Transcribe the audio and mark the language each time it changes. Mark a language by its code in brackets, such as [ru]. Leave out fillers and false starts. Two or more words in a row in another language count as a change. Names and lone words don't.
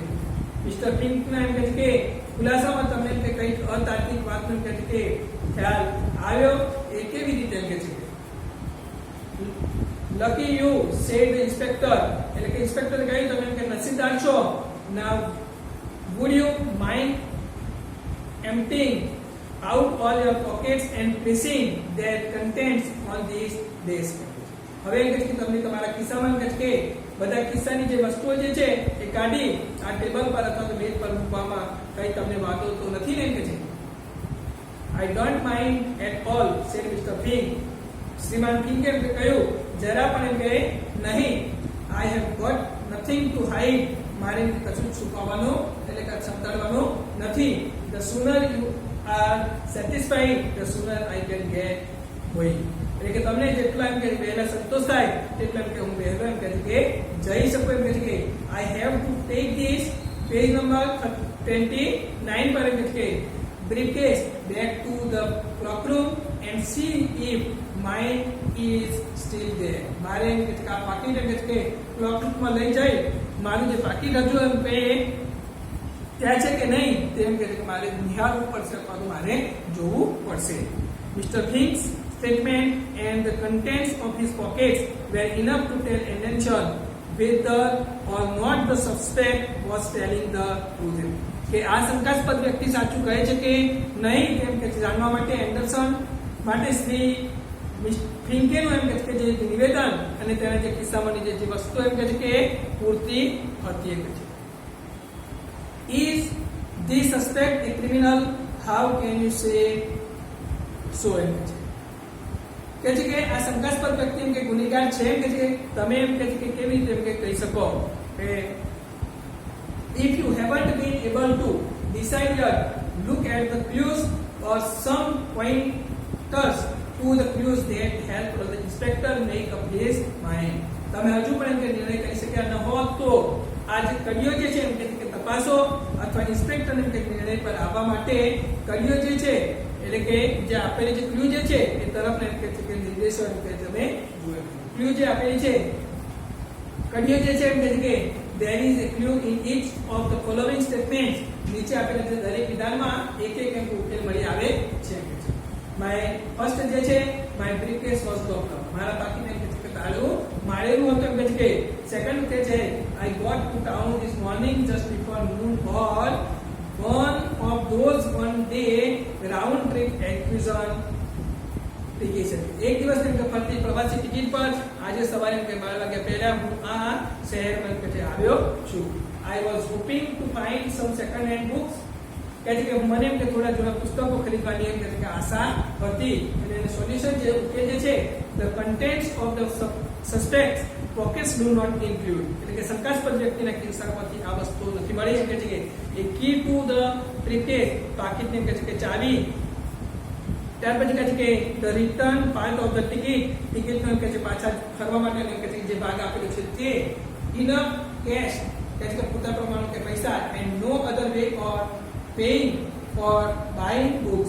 [gu] મિસ્ટર ફિંકના એમ કહે છે કે ખુલાસામાં તમને એમ કે કંઈક અતાર્કિક વાતનો એમ કહે છે કે ખ્યાલ આવ્યો. એ કેવી રીતે એમ કહે છે? [en] Lucky you said the inspector. [gu] એટલે કે ઇન્સ્પેક્ટર કહ્યું તમે એમ કે નસીબદાર છો. [en] Now would you mind emptying out all your pockets and placing their contents on this desk? [gu] હવે એમ કહે છે કે તમને તમારા ખિસ્સામાં એમ કહે છે કે બધા ખિસ્સાની જે વસ્તુઓ જે છે એ કાઢી આ ટેબલ પર અથવા તો બેડ પર મૂકવામાં કઈ તમને વાંધો તો નથી ને એમ કહે છે. [en] I don't mind at all said Mister Fink. [gu] શ્રીમાન ફિંકે એમ કહ્યું જરા પણ એમ કહે નહીં. [en] I have got nothing to hide. [gu] મારે કશું છુપાવવાનું એટલે કે સંતાડવાનું નથી. [en] The sooner you are satisfied, the sooner I can get going. [gu] એટલે કે તમને જેટલા એમ કે વહેલા સંતોષ થાય તેટલા એમ કે હું વહેલો એમ કહે છે કે જઈ શકું એમ કહે છે કે [en] I have to take this page number [gu] 29 પર એમ કહે છે કે [en] briefcase back to the cloakroom and see if mine is still there. [gu] મારે એમ કહે છે કે આ પાકીટ એમ કહે છે કે ક્લોકરૂમમાં લઈ જઈ મારું જે પાકીટ હજુ એમ કે ત્યાં છે કે નહીં તેમ કહે છે કે મારે નિહાળવું પડશે અથવા તો મારે જોવું પડશે. [en] મિસ્ટર ફિંક્સ statement and the contents of his pockets were enough to tell attention whether or not the suspect was telling the truth. [gu] કે આ શંકાસ્પદ વ્યક્તિ સાચું કહે છે કે નહીં તેમ કે જાણવા માટે એન્ડરસન માટે શ્રી ફિંકેનું એમ કહે છે કે જે નિવેદન અને તેના જે કિસ્સામાંની જે વસ્તુ એમ કહે છે કે પૂરતી હતી એમ કહે છે. [en] Is the suspect a criminal? How can you say so? [gu] એમ કહે છે કે આ શંકાસ્પદ વ્યક્તિ એમ કે ગુનેગાર છે એમ કહે છે તમે એમ કહે છે કે કેવી રીતે એમ કે કહી શકો કે [en] if you haven't been able to decide yet, look at the clues or some pointers to the clues that help the inspector make up his mind. [gu] તમે હજુ પણ એમ કે નિર્ણય કરી શક્યા ન હોત તો આ જે કડીઓ જે છે એમ કે તપાસો અથવા ઇન્સ્પેક્ટર એમ કે નિર્ણય પર આવવા માટે કડીઓ જે છે એટલે કે જે આપેલી જે ક્લુ જે છે એ તરફ એમ કે નિર્દેશો એમ કે તમે જુઓ. ક્લુ જે આપેલી છે કડીઓ જે છે એમ કે [en] there is a clue in each of the following statements. [gu] નીચે આપેલા જે દરેક વિધાનમાં એક એક એમ ઉકેલ મળી આવે છે. [en] my first [gu] જે છે [en] my briefcase was locked up. [gu] મારા પાકીટ એમ કે તાળું મારેલું હતું એમ કે સેકન્ડ કે છે [en] I got to town this morning just before noon or one of those one day round trip acquisition tickets. [gu] એક દિવસ એમ કે ફરતી પ્રવાસી ટિકિટ પર આજે સવારે એમ કે 12 વાગ્યા પહેલા હું આ શહેરમાં કે આવ્યો છું. [en] I was hoping to find some second hand books. [gu] કહે છે કે મને એમ કે થોડા જૂના પુસ્તકો ખરીદવાની એમ કે આશા હતી અને એનું સોલ્યુશન જે ઉકેલ જે છે [en] the contents of the suspects pockets do not include. [gu] એટલે કે શંકાસ્પદ વ્યક્તિના ખિસ્સામાંથી આ વસ્તુ નથી મળી એમ કે છે કે [en] a key to the briefcase [gu] પાકીટ એમ કે છે કે ચાવી. ત્યાર પછી કહે છે કે [en] the return part of the ticket [gu] ટિકિટનો એમ કે છે પાછા ફરવા માટે એમ કે છે જે ભાગ આપેલો છે તે [en] enough cash [gu] કહે છે કે પૂરતા પ્રમાણમાં કે પૈસા [en] and no other way or paying for buying books.